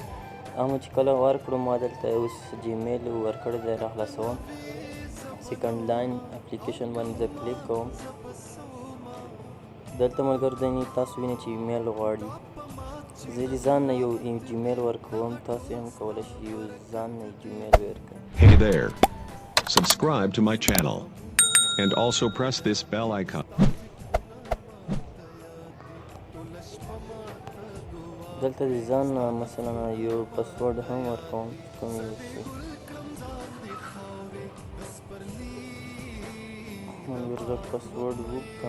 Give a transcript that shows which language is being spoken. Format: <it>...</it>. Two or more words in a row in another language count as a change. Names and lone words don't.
<ps>هغه چې کله ورکړو، ما دلته اوس جیمیل ورکړی دی، راخلاصوم.</ps> <en>second line application</en> <ps>باندې زه کلیک کوم. دلته ملګرو تاسو وینئ چې ایمیل غواړي. زه د ځان نه یو جیمیل ورکوم، تاسو هم کولی شئ یو ځان نه جیمیل ورکړئ.</ps> <en>Hey there. Subscribe to my channel and also press this bell icon.</en> <ps>دلته د ځان نه مثلا یو پاسورډ هم ورکوم، کوم یو شي ملګرو زه پاسورډ وکړم.</ps>